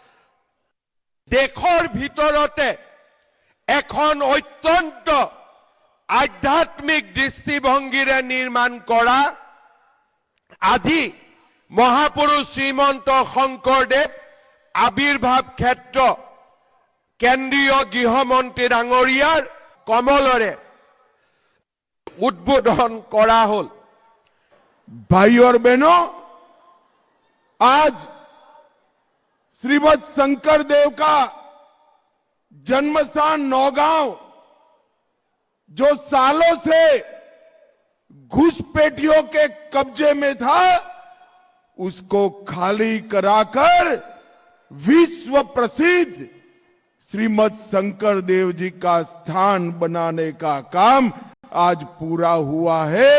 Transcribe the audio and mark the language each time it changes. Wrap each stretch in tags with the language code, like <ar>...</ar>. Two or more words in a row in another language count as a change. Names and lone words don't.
<as>দেশৰ ভিতৰতে এখন অত্যন্ত আধ্যাত্মিক দৃষ্টিভংগীৰে নিৰ্মাণ কৰা আজি মহাপুৰুষ শ্ৰীমন্ত শংকৰদেৱ আবিৰ্ভাৱ ক্ষেত্ৰ কেন্দ্ৰীয় গৃহমন্ত্ৰী ডাঙৰীয়াৰ কমলৰে উদ্বোধন কৰা হ'ল।</as> <hi>भाई और बहनों, आज श्रीमद शंकर देव का जन्मस्थान नौगांव जो सालों से घुसपैठियों के कब्जे में था, उसको खाली कराकर विश्व प्रसिद्ध श्रीमद शंकर देव जी का स्थान बनाने का काम आज पूरा हुआ है।</hi>